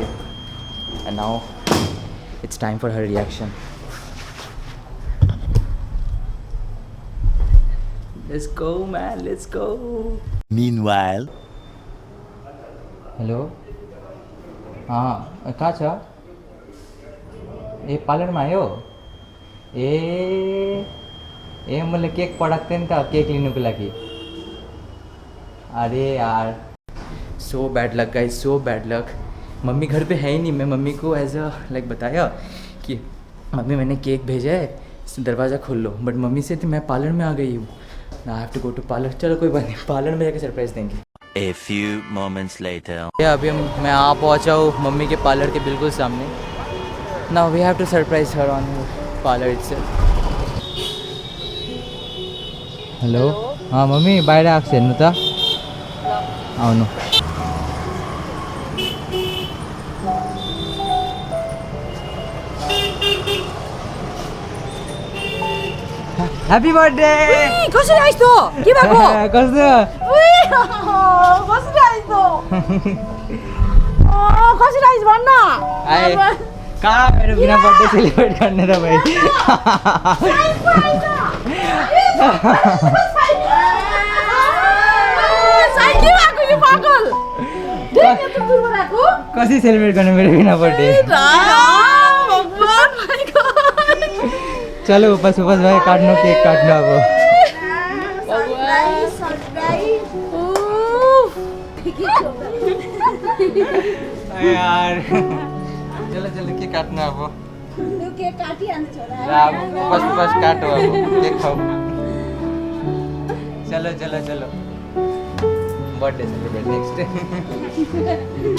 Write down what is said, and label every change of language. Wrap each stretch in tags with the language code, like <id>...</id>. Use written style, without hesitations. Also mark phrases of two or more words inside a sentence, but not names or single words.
<en>And now it's time for her reaction. Let's go man, let's go. Meanwhile,</en> <ne>हेलो, हाँ कहाँ छ? ए पार्लरमा आयो? ए मैले केक पठाएको थिएँ नि त केक लिनुको लागि।</ne> <hi>अरे यार,</hi> <en>So bad luck guys, so bad luck.</en> <hi>मम्मी घर पे है ही नहीं। मैं मम्मी को</hi> <en>as a like</en> <hi>बताया कि मम्मी मैंने केक भेजा है, दरवाज़ा खोल लो। बट मम्मी से मैं पार्लर में आ गई हूँ।</hi> <en>I have to go to parlour.</en> <hi>चलो कोई बात नहीं, पार्लर में जाके सरप्राइज़ देंगे।</hi> <en>a few moments later.</en> <hi>अभी मैं आ पहुँचा हूँ मम्मी के पार्लर के बिल्कुल सामने।</hi> <en>Now we have to surprise her on parlour itself.</en> <ne>हेलो, हाँ मम्मी बाहिर आएको छ हेर्नु त, आउनु।</ne> <en>Happy birthday.</en> <ne>कसरी आइस त? के भएको? कस्तो कसरी आइस त? कसरी आइस भन्न? आए कहाँ मेरो बिना</ne> <en>birthday celebrate</en> <ne>गर्ने त भाइ। कसरी सेलिब्रेट गर्ने मेरो बिना बर्थडे? चलो उपास उपास भाइ काट्नु, केक काट्नु अब। यार चलो चलो केक काट्नु अब।</ne> <hi>बस बस काटो अब, केक खाऊ। चलो चलो चलो</hi> <en>birthday celebrate next.</en>